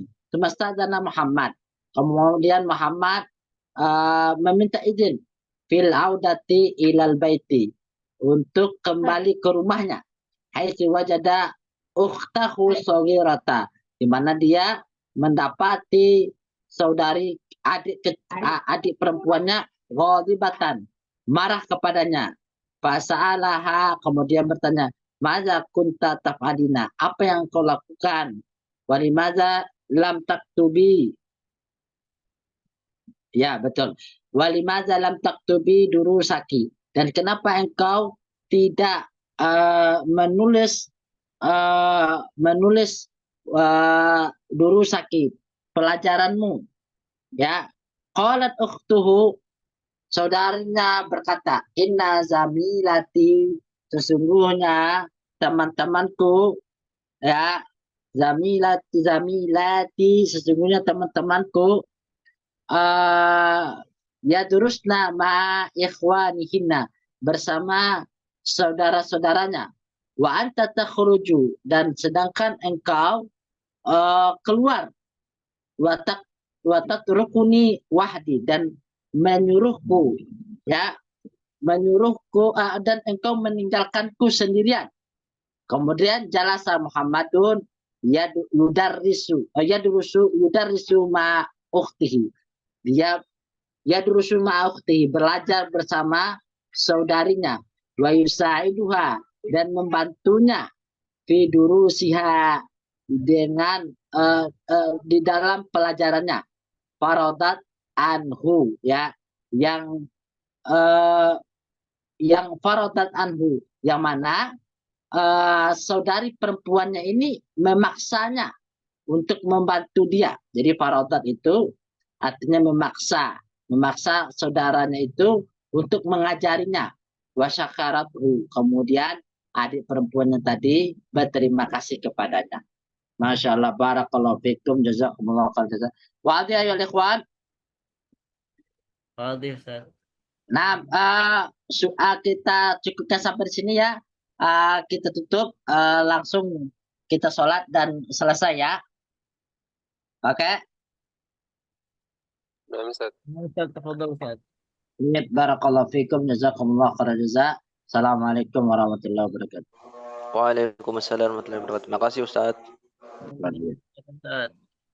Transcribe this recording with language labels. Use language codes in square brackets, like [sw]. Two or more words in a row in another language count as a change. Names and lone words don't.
[ar] ثم استأذن [id] Muhammad. Kemudian Muhammad meminta izin [ar] في العودة إلى البيت, [id] untuk kembali ke rumahnya. [ar] حيث وجد أخته الصغيرة, [id] di mana dia mendapati saudari adik perempuannya ghadibatan, marah kepadanya. Fasa'alaha, kemudian bertanya, [ar] "ماذا كنت تفعلين?" [id] Apa yang kau lakukan? [ar] ولماذا لم تكتبي? [id] Ya, betul. [ar] ولماذا لم تكتبي دروسك? [id] Dan kenapa engkau tidak menulis durusaki, pelajaranmu? Ya. [ar] قالت أخته, [id] saudarinya berkata, [ar] إن زميلاتي, [id] sesungguhnya teman-temanku, ya, [ar] zamilati, [id] sesungguhnya teman-temanku, [ar] يدرسن مع إخوانهن, [id] bersama saudara-saudaranya. [ar] وأنت تخرج, [id] dan sedangkan engkau keluar. [ar] وتتركني وحدي, [id] dan menyuruhku, ya, menyuruhku, dan engkau meninggalkanku sendirian. [ar] Kemudian جلس محمد يدرس مع أخته. Dia يدرس مع أخته, [id] belajar bersama saudarinya. [ar] ويساعدها, [id] dan membantunya [ar] في دروسها, [id] dengan di dalam pelajarannya. [ar] فرضت عنه, [id] ya, yang [ar] فرضت عنه, [id] yang mana saudari perempuannya ini memaksanya untuk membantu dia. Jadi faradat itu artinya memaksa saudaranya itu untuk mengajarinya. Wasyakarathu, kemudian adik perempuannya tadi berterima kasih kepadanya. [ar] ما شاء الله, بارك الله فيكم، جزاكم الله خيرا. وهذا أيها الإخوان. [id] Fadil, Ustaz. Nah, kita cukupkan sampai di sini ya. Kita tutup, langsung kita sholat dan selesai ya. Oke. Naam, Ustaz. Ustaz, tafadhal, Ustaz. [ar] بارك الله فيكم، جزاكم الله خيرا جزاك. السلام عليكم ورحمة الله وبركاته. وعليكم السلام ورحمة الله وبركاته. [id] Makasih Ustaz. Terima kasih. Ustaz.